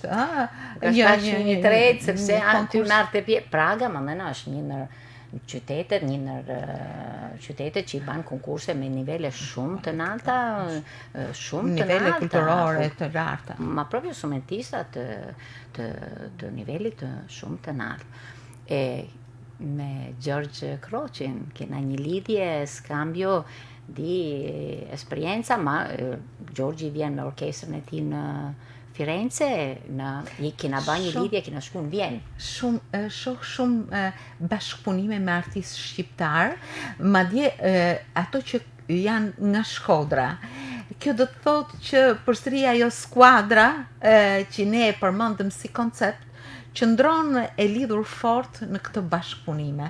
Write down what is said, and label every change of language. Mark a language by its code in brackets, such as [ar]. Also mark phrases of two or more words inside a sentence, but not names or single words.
[sq] Është pak çmimi i tretë, sepse aty marrë pjesë Praga, mandena është një ndër qytetet që i banë konkurse me nivele shumë të larta, nivele kulturore të larta. [it] Ma proprio [sq] instrumentista të nivelit shumë të lartë. E me George Crocin kena një lidhje [it] scambio di esperienza, [sq] ma Giorgi vjen me orkestrën e tij në Firenze, kena ba një lidhje, kena shku në Vjenë. Shumë bashkëpunime me artistë shqiptar, madje ato që janë nga Shkodra. Kjo do të thotë që përsëri ajo skuadra që ne e përmendëm si koncept, qëndron e lidhur fort në këtë bashkëpunime.